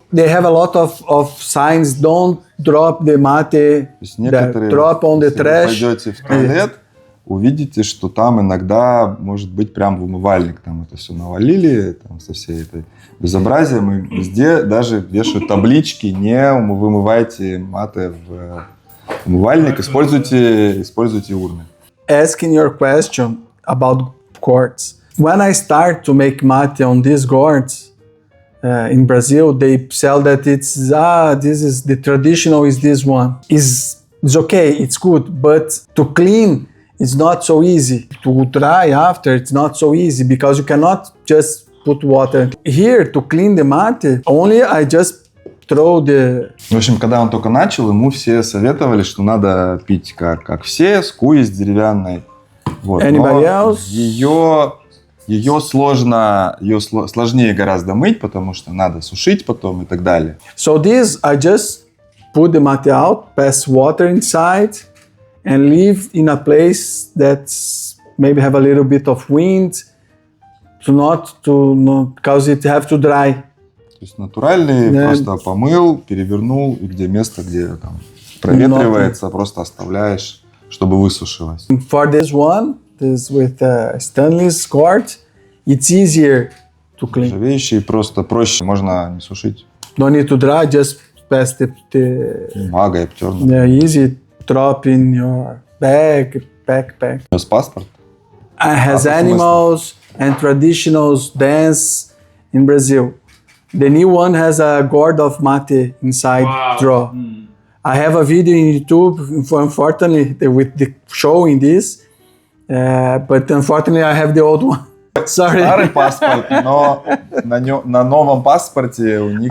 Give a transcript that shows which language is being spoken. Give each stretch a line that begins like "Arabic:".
English: They have a lot of signs, don't drop the mate, drop on the trash.
Russian: Если вы пойдете в туалет, увидите, что там иногда может быть прям в умывальник. Там это все навалили, там, со всей этой безобразием. И везде даже вешают таблички, не вымывайте мате в умывальник, используйте урны.
English: Asking your question about gourds. When I start to make mate on these gourds, in Brazil, they sell that the traditional is this one. It's okay, it's good, but to clean, it's not so easy. To dry after, it's not so easy because you cannot just put water. Here, to clean the mate, only I just throw the...
Russian: В общем, когда он только начал, ему все советовали, что надо пить как все, с куей, с деревянной. Вот.
English: Anybody else?
Russian: Ее сложнее гораздо мыть, потому что надо сушить потом и так далее.
English: So this, I just put the mate out, pass water inside, and leave in a place that's maybe have a little bit of wind, because it have to dry.
Russian: То есть натуральный, просто помыл, перевернул, и где место, где там проветривается, просто оставляешь, чтобы высушилось.
English: For this one, this with stainless gourd, it's easier to clean.
Russian: Нержавеющий, просто проще, можно не сушить.
English: Don't need to dry, just pass the
Russian: бумагой обтернуть.
English: Yeah, easy drop in your backpack.
Russian: У нас паспорт.
English: Has animals and traditional dance in Brazil. The new one has a gourd of mate inside drawer. I have a video in YouTube, unfortunately, with the showing this, but unfortunately I have the old one. Sorry.
Russian: Старый паспорт, но на новом паспорте у них